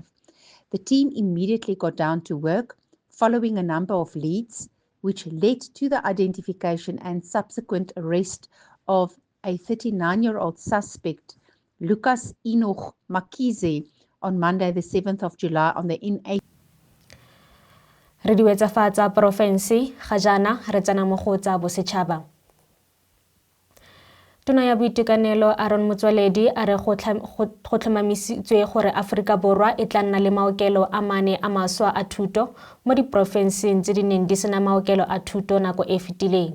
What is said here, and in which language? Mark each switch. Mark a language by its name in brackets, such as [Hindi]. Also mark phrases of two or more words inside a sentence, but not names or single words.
[English] The team immediately got down to work, following a number of leads, which led to the identification and subsequent arrest of a 39-year-old suspect, Lucas Enoch Makize, on Monday, the 7th of July on the N8. [Tswana] Re di wetsafatsa porofense ga jana re tsena mo go tsa bosetšhaba. Tona ya boitekanelo Motsoaledi a re go tlhomamisitswe gore Aforika Borwa e tla nna le maokelo a 4 a mašwa a thuto mo diporofenseng tse di neng di sena maokelo a thuto nako e fetileng.